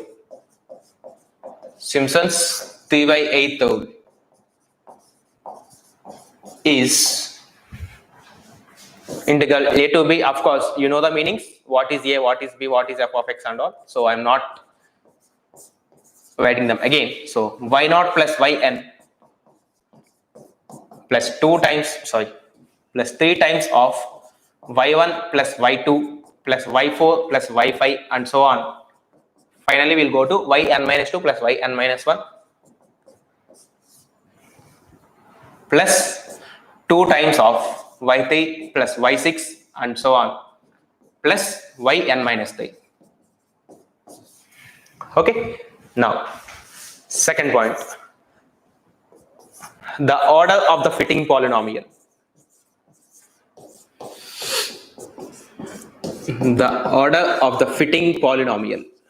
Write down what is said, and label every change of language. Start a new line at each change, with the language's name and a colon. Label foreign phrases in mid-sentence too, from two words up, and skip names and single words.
English: Simpson's 3/8 rule is integral a to b. Of course, you know the meanings. What is a, what is b, what is f of x and all. So I'm not writing them again. So y0 plus yn plus 2 times, plus 3 times of y1 plus y2 plus y4 plus y5 and so on. Finally, we'll go to yn minus 2 plus yn minus 1 plus 2 times of y3 plus y6 and so on plus yn minus 3. Okay, now second point, the order of the fitting polynomial. The order of the fitting polynomial.